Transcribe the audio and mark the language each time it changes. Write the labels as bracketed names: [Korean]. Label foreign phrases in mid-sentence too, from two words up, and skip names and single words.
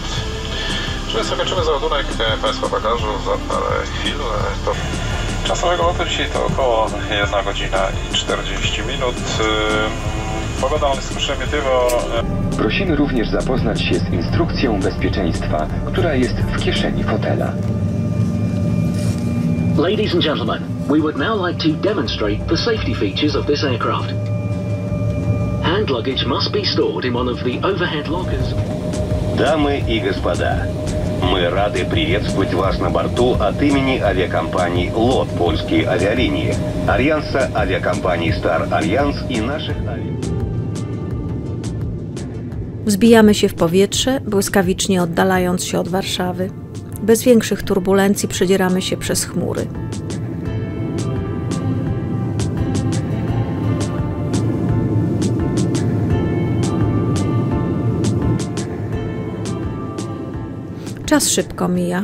[Polish] Czyli zakończymy załadunek Państwa bagażu za parę chwil. Czas samego lotu dzisiaj to około 1 godzina i 40 minut. Pogoda jest przemytywo. Prosimy również zapoznać się z instrukcją bezpieczeństwa, która jest w kieszeni fotela. [English] Ladies and gentlemen, We would now like to demonstrate the safety features of this aircraft. Hand luggage must be stored in one of the overhead lockers. [Russian] Дамы и господа, мы рады приветствовать вас на борту от имени авиакомпаний «ЛОТ» польские авиалинии, Альянса авиакомпаний «Star Alliance» и наших [Polish] Wzbijamy się w powietrze, błyskawicznie oddalając się od Warszawy. Bez większych turbulencji przedzieramy się przez chmury. Czas szybko mija.